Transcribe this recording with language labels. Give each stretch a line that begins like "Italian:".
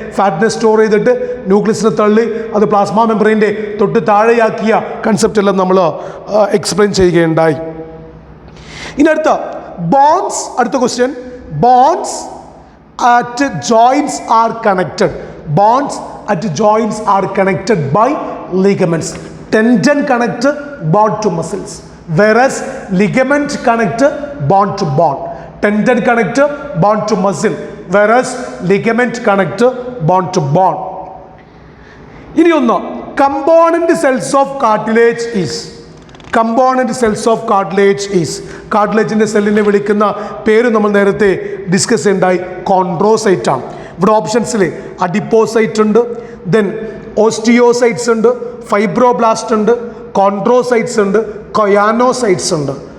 Malayalam: ഫാറ്റിനെ store ചെയ്തിട്ട് ന്യൂക്ലിയസിനെ തള്ളി അത് പ്ലാസ്മ മെമ്പറിൻ്റെ തൊട്ട് താഴെയാക്കിയ കൺസെപ്റ്റ് എല്ലാം നമ്മൾ എക്സ്പ്ലെയിൻ ചെയ്യുകയുണ്ടായി.
English: ഇനി ബോൺസ്, അടുത്ത question, bones at joints are connected. Bonds at joints are connected by ligaments. Tendon connect bone to muscles, whereas ligament connect bone to bone. Tendon connect bone to muscle, whereas ligament connect bone to bone. ഇനി ഒന്ന്, component cells of cartilage is. Component cells of cartilage is.
Malayalam: കാർട്ടിലേജിൻ്റെ സെല്ലിനെ വിളിക്കുന്ന പേര് നമ്മൾ നേരത്തെ discuss ചെയ്യണ്ടായി, chondrocyte ആണ്. ഇവിടെ ഓപ്ഷൻസിൽ അഡിപ്പോസൈറ്റ് ഉണ്ട്, ദെൻ ഓസ്റ്റിയോസൈറ്റ്സ് ഉണ്ട്, ഫൈബ്രോബ്ലാസ്റ്റ് ഉണ്ട്, കോൺഡ്രോസൈറ്റ്സ് ഉണ്ട്, കൊയാനോസൈറ്റ്സ് ഉണ്ട്.